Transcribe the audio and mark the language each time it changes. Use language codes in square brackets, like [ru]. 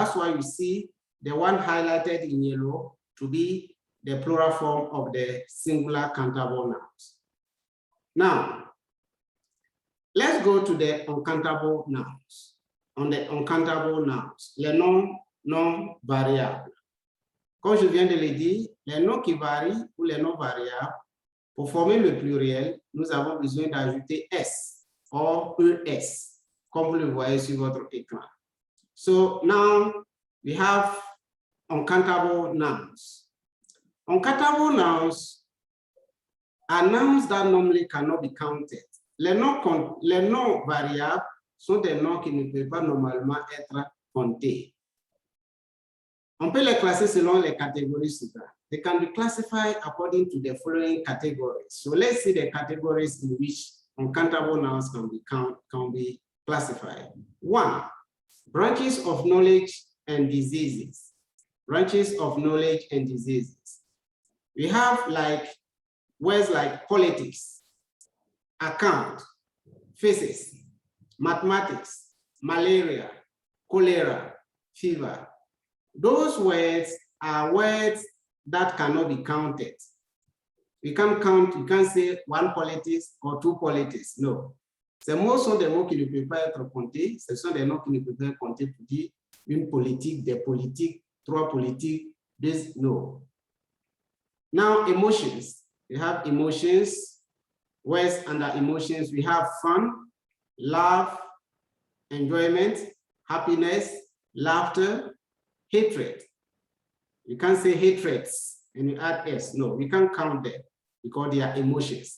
[en] That's why you see the one highlighted in yellow to be the plural form of the singular countable nouns. Now, let's go to the uncountable nouns. On the uncountable nouns, [fr] les noms non variables. Comme je viens de le dire, les noms qui varient ou les noms variables, pour former le pluriel, nous avons besoin d'ajouter s or es, comme vous le voyez sur votre écran. [en] So now we have uncountable nouns. Uncountable nouns are nouns that normally cannot be counted. [fr] Les noms variables sont des noms qui ne peuvent pas normalement être comptés. On peut les classer selon les catégories suivantes. [en] They can be classified according to the following categories. So let's see the categories in which uncountable nouns can be classified. 1, branches of knowledge and diseases. Branches of knowledge and diseases. We have like words like politics, account, physics, mathematics, malaria, cholera, fever. Those words are words that cannot be counted. You can't count, you can't say one politics or two politics, no. [fr] C'est mots sont des mots qui ne peuvent pas être comptés, ce sont des noms qui ne peuvent pas être comptés pour dire une politique, des politiques, trois politiques, this, no. [en] Now, emotions. We have emotions. Words under emotions, we have fun, love, enjoyment, happiness, laughter, hatred. You can't say hatreds and you add S. No, we can't count them because they are emotions.